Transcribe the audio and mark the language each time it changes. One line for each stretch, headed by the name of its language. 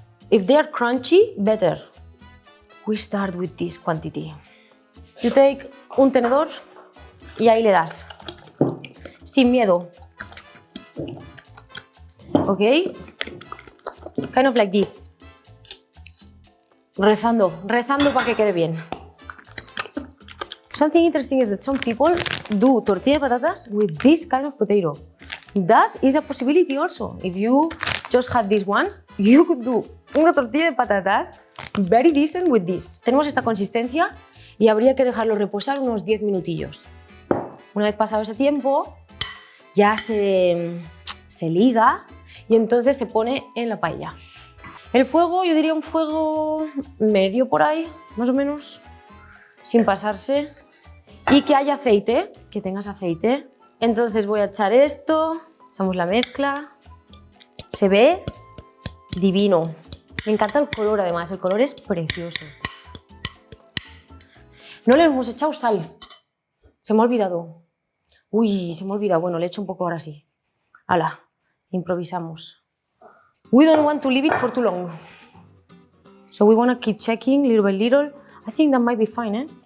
English: If they are crunchy, better. We start with this quantity. You take
Spanish: un tenedor y ahí le das. Sin miedo.
English: ¿Ok? Kind of like this.
Spanish: Rezando para que quede bien.
English: Something interesting is that some people do tortilla de patatas with this kind of potato. That is a possibility also. If you just had these ones, you could do una tortilla de patatas very decent with this.
Spanish: Tenemos esta consistencia y habría que dejarlo reposar unos 10 minutillos. Una vez pasado ese tiempo, ya se liga y entonces se pone en la paella. El fuego, yo diría un fuego medio por ahí, más o menos, sin pasarse. Y que haya aceite, que tengas aceite. Entonces voy a echar esto, echamos la mezcla. Se ve divino. Me encanta el color además, el color es precioso. No le hemos echado sal. Se me ha olvidado. Uy, se me ha olvidado. Bueno, le echo un poco ahora sí. Hala, improvisamos.
English: We don't want to leave it for too long. So we want to keep checking little by little. I think that might be fine, ¿eh?